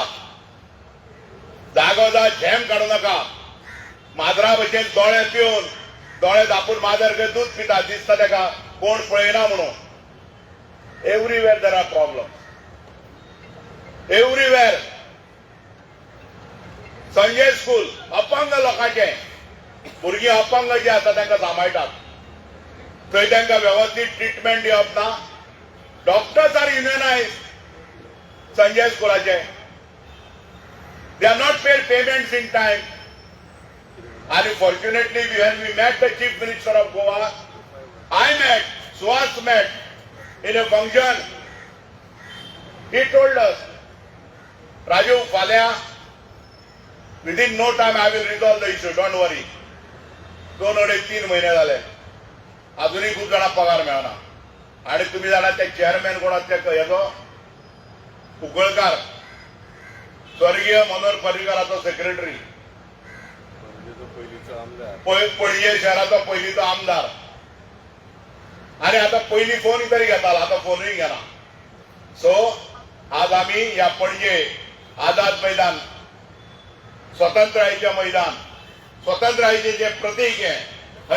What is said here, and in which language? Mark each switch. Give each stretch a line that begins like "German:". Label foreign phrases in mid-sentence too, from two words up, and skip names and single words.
Konkani: जा झेम काडू नका माजरा भशेन दोळे पिवन दोळे धापून माजर दूध पिता दिसता तेका कोण पळयना म्हणून
English: everywhere there are problem everywhere
Konkani: संजय स्कूल अपंग लोकांचे भुरगीं अपंग जे आसा तांकां सांबाळटात थंय तांकां व्यवस्थीत ट्रिटमेंट दिवप ना
English: doctors are unionise संजय स्कूलाचे they are not paid payments in time and fortunately when we met the chief minister of Goa Suhas met in a function he told us Raju falya within no time I will resolve the issue don't worry
Marathi: 2-3 महिने झाले अजूनही खूप जणांना पगार मिळाला आणि तुम्ही जाणा त्या चेअरमॅन कोणाच्या
Konkani: हेचो कुंकळकार स्वर्गीय मनोहर पर्रीकराचो सेक्रेटरी पणजे शहराचो पयलीचो आमदार
Marathi: आणि आता पहिली फोन तरी घेताला आता फोनही घेना सो आज आम्ही या पणजे आझाद मैदान स्वातंत्र्याचे मैदान स्वातंत्र्याचे जे प्रतीक आहे थंय